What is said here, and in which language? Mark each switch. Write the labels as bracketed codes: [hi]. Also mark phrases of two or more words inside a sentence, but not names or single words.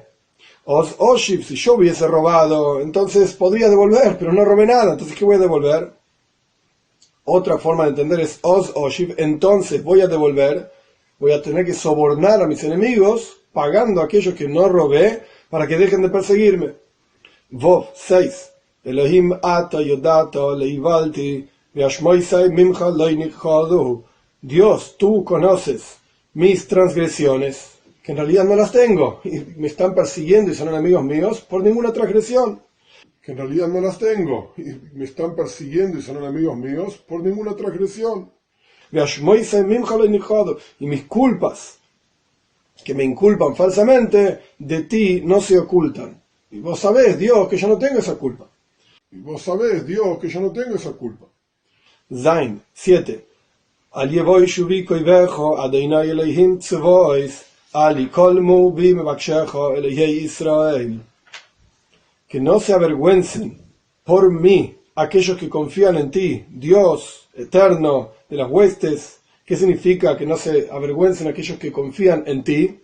[he] אז אשיב, [es] si yo hubiese robado, entonces podría devolver, pero no robé nada, entonces ¿qué voy a devolver? Otra forma de entender es [he] אז אשיב, [es] entonces voy a devolver, voy a tener que sobornar a mis enemigos, pagando a aquellos que no robé, para que dejen de perseguirme. Vov 6. [he] אלהים אתה ידעת לאולתי ואשמותי ממך לא נכחדו. [es] Dios, tú conoces mis transgresiones, que en realidad no las tengo, y me están persiguiendo y son enemigos míos por ninguna transgresión. Que en realidad no las tengo, y me están persiguiendo y son enemigos míos por ninguna transgresión. Y mis culpas, que me inculpan falsamente, de ti no se ocultan. Y vos sabés, Dios, que yo no tengo esa culpa. Y vos sabés, Dios, que yo no tengo esa culpa. Zain 7. [he] אל יבשו בי קויך אדני אלהים צבאות. [es] Que no se avergüencen por mí aquellos que confían en ti, Dios eterno de las huestes. ¿Qué significa que no se avergüencen aquellos que confían en ti?